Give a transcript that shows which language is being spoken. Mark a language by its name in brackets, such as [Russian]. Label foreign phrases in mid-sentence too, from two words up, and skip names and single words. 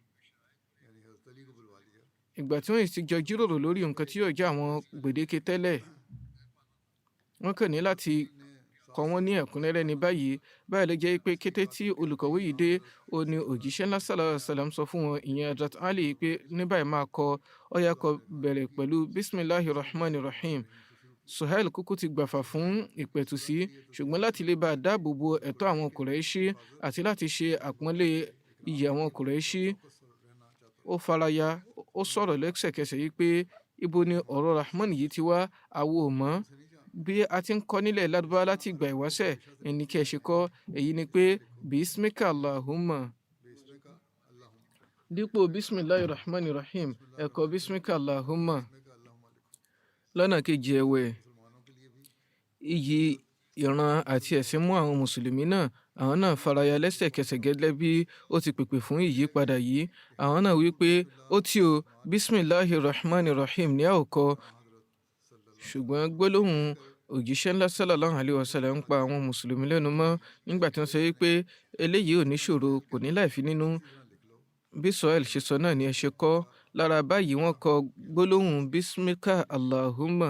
[Yoruba] Ìgbà tí wọ́n sì jọ jíròrò lórí nǹkan tí yóò jẹ́ àwọn gbèdéke tẹ́lẹ̀, wọ́n kàn ní láti kọ wọ́n ní ẹ̀kúnrẹ́rẹ́ ní báyìí. Báyìí ló jẹ́ pé kété tí olùkọ̀wé yìí dé, ó ní òjíṣẹ́ ńlá [Arabic] صلى الله عليه وسلم [Yoruba] sọ fún wọn, ìyẹn Hazrat Ali, pé ní báyìí máa kọ, ó yá kó bẹ̀rẹ̀ pẹ̀lú [Arabic] بسم الله الرحمن الرحيم. [Yoruba] Suhail kúkú ti gbàfà fún ìpẹ̀tùsí, ṣùgbọ́n láti lè bá dáàbò bo ẹ̀tọ́ àwọn Qurayshi àti láti ṣe àpọ́nlé iyì àwọn Qurayshi, ó faraya, ó sọ̀rọ̀ lẹ́sẹ̀kẹsẹ̀ yìí pé ibo ni ọ̀rọ̀ Rahman yìí ti wá, àwo ò mọ̀. Bí a ti ń kọ́ nílẹ̀ Lárúbáwá láti ìgbà ìwáṣẹ̀, ẹni kí ẹ ṣe kọ́, èyí ni pé [Arabic] باسمك اللهم. Dípò بسم الله الرحمن الرحيم, [Yoruba] ẹ kọ [Arabic] باسمك اللهم. [Yoruba] Lọ́nà kejì ẹ̀wẹ̀, iyì ìran àti ẹ̀sìn mú àwọn mùsùlùmí náà. Àwọn náà faraya lẹ́sẹ̀kẹsẹ̀ gẹ́gẹ́ bí ó ti pèpè fún ìyípadà yìí. Àwọn náà wí pé ó tí o, [Arabic] بسم الله الرحمن الرحيم [Yoruba] ní a ò kọ. Ṣùgbọ́n gbólóhùn òjíṣẹ́ ńlá [Arabic] صلى الله عليه وسلم [Yoruba] ń pa àwọn mùsùlùmí lẹ́nu mọ́ nígbà tí wọ́n sọ wípé eléyìí ò ní ṣòro, kò ní láìfi nínú. bí Suhail ṣe sọ náà ni ẹ ṣe kọ. Lára báyìí wọ́n kọ gbólóhùn [Arabic] باسمك اللهم.